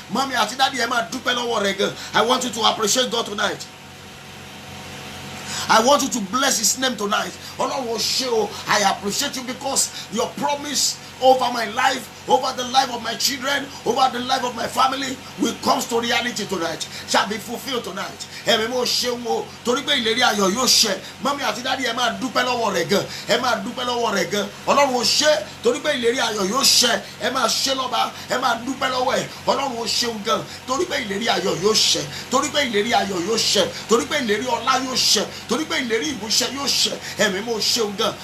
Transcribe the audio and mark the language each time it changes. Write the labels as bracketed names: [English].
[Yoruba] Mọ́mí àti dádì ẹ máa dúpẹ́ lọ́wọ́ rẹ̀ gan. [English] I want you to appreciate God tonight. I want you to bless his name tonight. [Yoruba] Ọlọ́run ó ṣé o, [English] I appreciate you because your promise over my life, over the life of my children, over the life of my family will come to reality tonight, shall be fulfilled tonight. [Yoruba] Ẹ̀mí mo ṣeun o, torí pé ìlérí ayọ̀ yóò ṣẹ. Mọ́mí àti dádì ẹ máa dúpẹ́ lọ́wọ́ rẹ̀ gan. Ẹ máa dúpẹ́ lọ́wọ́ rẹ̀ gan. Ọlọ́run ó ṣé, torí pé ìlérí ayọ̀ yóò ṣẹ. Ẹ máa ṣe lọ́ba, ẹ máa dúpẹ́ lọ́wọ́ ẹ̀. Ọlọ́run ó ṣeun gan, torí pé ìlérí ayọ̀ yóò ṣẹ. Torí pé ìlérí ayọ̀ yóò ṣẹ. Torí pé ìlérí ọlá yóò ṣẹ. Torí pé ìlérí ìmúṣẹ yóò ṣẹ. Ẹ̀mí mo ṣeun gan.